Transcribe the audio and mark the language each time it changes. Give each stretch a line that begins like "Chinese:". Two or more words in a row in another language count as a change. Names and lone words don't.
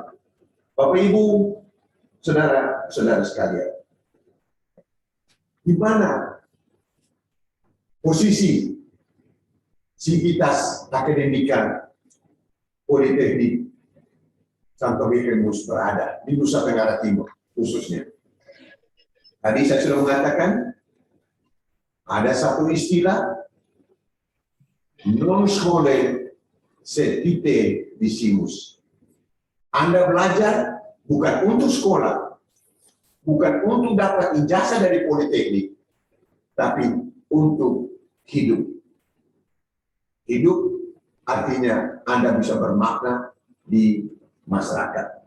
Indonesian: Bapak Ibu, saudara-saudara sekalian, di mana posisi Sivitas Akademika Politeknik Santo Mikael berada di Nusa Tenggara Timur khususnya? Tadi saya sudah mengatakan ada satu istilah
Latin: non scholae sed ite disimus.
Indonesian: Anda belajar bukan untuk sekolah, bukan untuk dapat ijazah dari politeknik, tapi untuk hidup. Hidup artinya Anda bisa bermakna di masyarakat.